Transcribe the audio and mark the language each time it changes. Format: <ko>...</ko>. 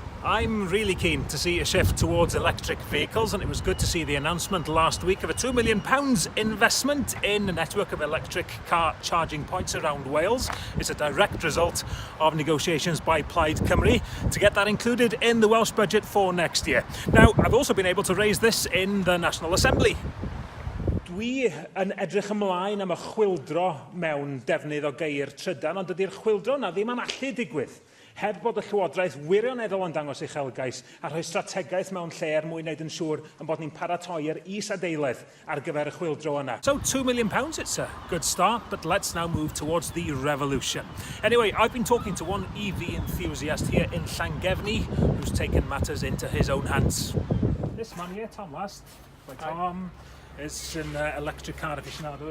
<en>I'm really keen to see a shift towards electric vehicles, and it was good to see the announcement last week of a £2 million investment in a network of electric car charging points around Wales. It's a direct result of negotiations by Plaid Cymru to get that included in the Welsh budget for next year. Now, I've also been able to raise this in the National Assembly.</en> <cy>Dwi yn edrych ymlaen am y chwyldro mewn defnydd o geir Trydan, ond dydy'r chwyldro na ddim am allu digwydd heb bod y Llywodraeth wirioneddol yn dangos uchelgais a rhoi strategaeth mewn lle mwyn wneud yn siŵr yn bod ni'n paratoi'r is-adeiledd ar gyfer y chwyldro yna.</cy> <en>So £2 million, it's a good start, but let's now move towards the revolution. Anyway, I've been talking to one EV enthusiast here in Llangefni who's taken matters into his own hands. This man here, Tom Last, Tom, is an electric car aficionado.</en>